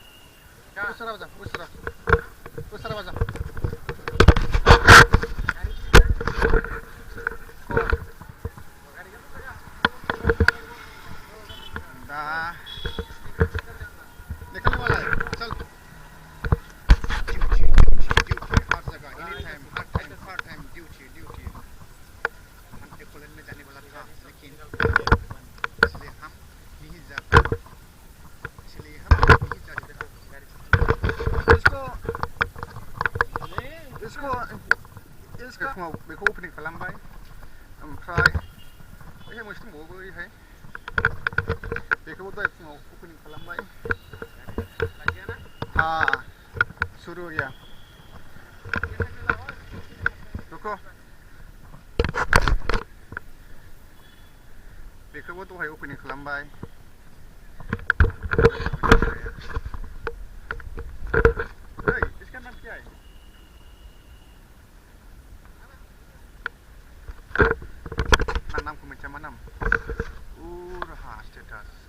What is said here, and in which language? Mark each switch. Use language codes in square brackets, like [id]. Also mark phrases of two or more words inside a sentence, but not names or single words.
[hi] उस तरफ आजा निकलने वाला है चल ड्यूटी हर जगह हर टाइम ड्यूटी हम एक्वैलेंड में जाने वाला था लेकिन इसलिए हम नहीं जाते [brx] इसको फुङाव बेखौ ओपनिं खालामबाय ओमफ्राय ओइहाय मोनसे दंबावो ओइहाय बेखौबो दहाय फुङाव ओपनिं खालामबाय [hi] हाँ शुरू हो गया रुको [brx] बेखौबो दहाय ओपनिं खालामबाय [hi] इसका नाम क्या है नाम को मिर्चा नाम रहा स्टेटस